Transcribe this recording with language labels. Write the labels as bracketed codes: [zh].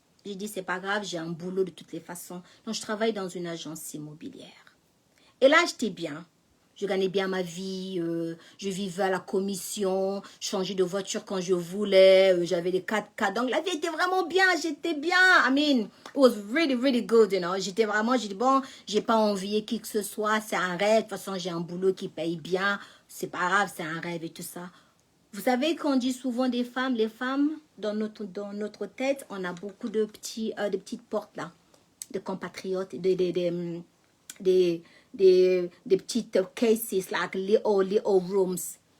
[fr] J'ai dit, c'est pas grave, j'ai un boulot de toutes les façons. Donc, je travaille dans une agence immobilière. Et là, j'étais bien. Je gagnais bien ma vie, je vivais à la commission, je changeais de voiture quand je voulais, j'avais les 4x4. Donc la vie était vraiment bien, j'étais bien. [en] I mean, it was really, really good, you know. [fr] J'étais vraiment, j'ai dit, bon, j'ai pas envié qui que ce soit, c'est un rêve. De toute façon, j'ai un boulot qui paye bien, c'est pas grave, c'est un rêve et tout ça. Vous savez qu'on dit souvent des femmes, les femmes, dans notre tête, on a beaucoup de petites portes là, de compatriotes, des petites cases, [en] like little rooms.